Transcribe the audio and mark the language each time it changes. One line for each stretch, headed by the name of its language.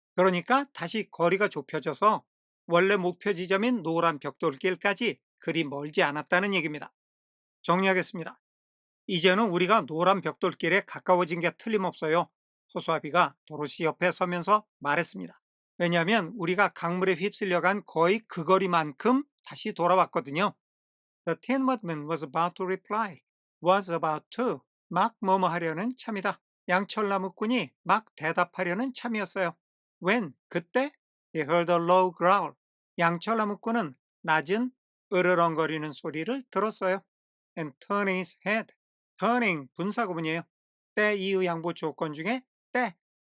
Korean: 그러니까 다시 거리가 좁혀져서 원래 목표 지점인 노란 벽돌길까지 그리 멀지 않았다는 얘기입니다. 정리하겠습니다. 이제는 우리가 노란 벽돌길에 가까워진 게 틀림없어요. 호수아비가 도로시 옆에 서면서 말했습니다. 왜냐하면 우리가 강물에 휩쓸려간 거의 그 거리만큼 다시 돌아왔거든요.
English: The Tin Woodman was about to reply.
Korean: Was about to. 막 뭐뭐 하려는 참이다. 양철나무꾼이 막 대답하려는 참이었어요.
English: When?
Korean: 그때?
English: He heard a low growl.
Korean: 양철나무꾼은 낮은 으르렁거리는 소리를 들었어요.
English: And turning his head.
Korean: turning 분사구문이에요. 때 이의 양보 조건 중에 때.